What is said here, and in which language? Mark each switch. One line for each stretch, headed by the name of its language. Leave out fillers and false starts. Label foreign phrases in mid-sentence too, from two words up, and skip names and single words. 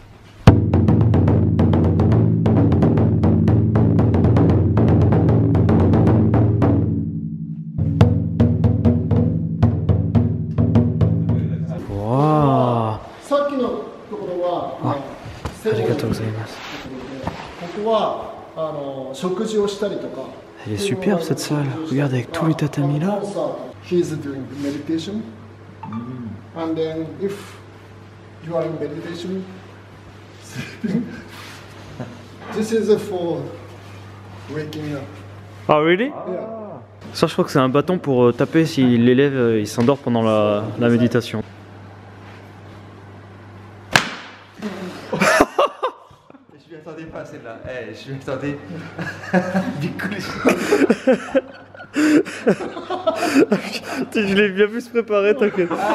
Japanese: Wow. さっきのところはありがとうございます。ここは食事をしたりとか。
French: Elle est superbe cette salle. Regarde avec tous les tatamis là.
English: He's doing meditation. And then if you are in meditation, sleeping, this is for waking up. Ah really? Yeah.
French: Ça je crois que c'est un bâton pour taper si l'élève il s'endort pendant la méditation. Je m'y attendais pas celle-là. Eh, je m'y attendais. Je l'ai bien vu se préparer, t'inquiète.